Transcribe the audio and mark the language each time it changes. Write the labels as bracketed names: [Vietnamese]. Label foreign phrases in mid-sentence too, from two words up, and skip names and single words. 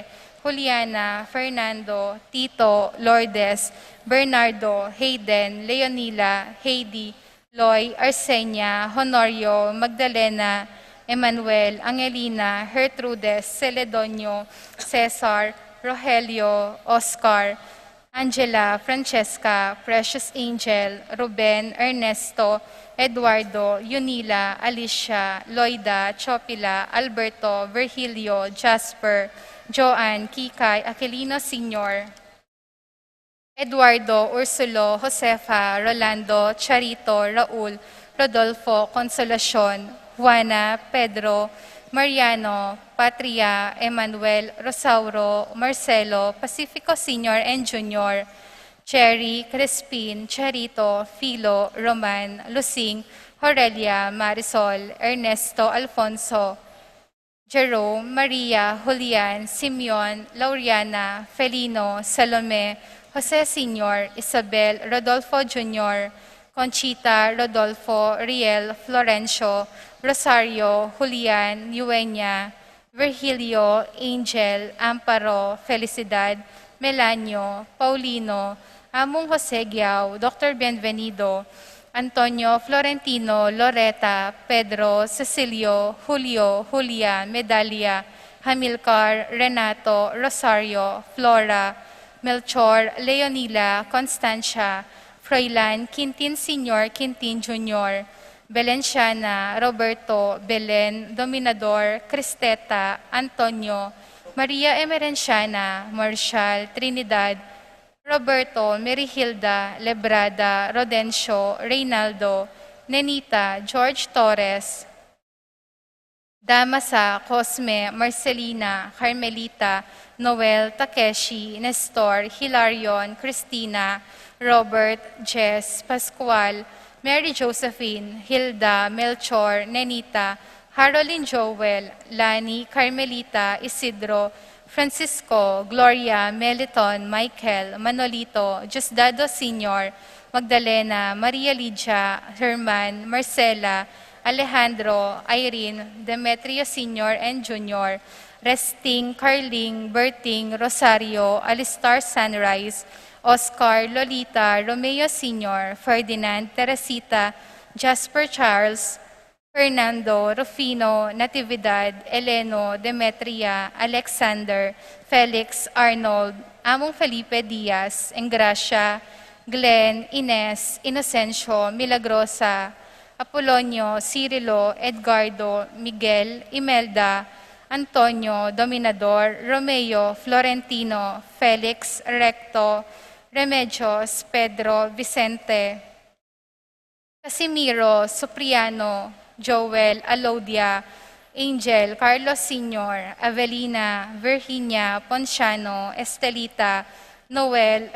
[Pampanga] Juliana, Fernando, Tito, Lourdes, Bernardo, Hayden, Leonila, Heidi, Loy, Arsenia, Honorio, Magdalena, Emmanuel, Angelina, Gertrudes, Celedonio, Cesar, Rogelio, Oscar, Angela, Francesca, Precious Angel, Ruben, Ernesto, Eduardo, Yunila, Alicia, Loida, Chopila, Alberto, Virgilio, Jasper, Joanne, Kikay, Aquilino Sr., Eduardo, Ursulo, Josefa, Rolando, Charito, Raul, Rodolfo, Consolacion, Juana, Pedro, Mariano, Patria, Emmanuel, Rosauro, Marcelo, Pacifico Sr. and Jr., Cherry, Crispin, Charito, Filo, Roman, Lusing, Aurelia, Marisol, Ernesto, Alfonso, Jerome, Maria, Julian, Simeon, Lauriana, Felino, Salome, Jose Sr., Isabel, Rodolfo Jr., Conchita, Rodolfo, Riel, Florencio, Rosario, Julian, Eugenia, Virgilio, Angel, Amparo, Felicidad, Melanio, Paulino, Among Jose Giao, Dr. Bienvenido, Antonio, Florentino, Loreta, Pedro, Cecilio, Julio, Julia, Medalia, Hamilcar, Renato, Rosario, Flora, Melchor, Leonila, Constancia, Froilan, Quintin Sr., Quintin Jr., Belenciana, Roberto, Belen, Dominador, Cristeta, Antonio, Maria Emerenciana, Marshall, Trinidad, Roberto, Merihilda, Lebrada, Rodencio, Reynaldo, Nenita, George Torres, Damasa, Cosme, Marcelina, Carmelita, Noel, Takeshi, Nestor, Hilarion, Christina, Robert, Jess, Pascual, Mary Josephine, Hilda, Melchor, Nenita, Haroline Joel, Lani, Carmelita, Isidro, Francisco, Gloria, Meliton, Michael, Manolito, Diosdado Sr., Magdalena, Maria Lydia, Herman, Marcela, Alejandro, Irene, Demetrio Sr. and Jr., Resting, Carling, Berting, Rosario, Alistar Sunrise, Oscar, Lolita, Romeo Sr., Ferdinand, Teresita, Jasper Charles, Fernando, Rufino, Natividad, Eleno, Demetria, Alexander, Felix, Arnold, Among Felipe Diaz, Engracia, Glenn, Ines, Inocencio, Milagrosa, Apolonio, Cirilo, Edgardo, Miguel, Imelda, Antonio, Dominador, Romeo, Florentino, Felix, Recto, Remedios, Pedro, Vicente, Casimiro, Supriano, Joel, Alodia, Angel, Carlos Sr., Avelina, Virginia, Ponciano, Estelita, Noel,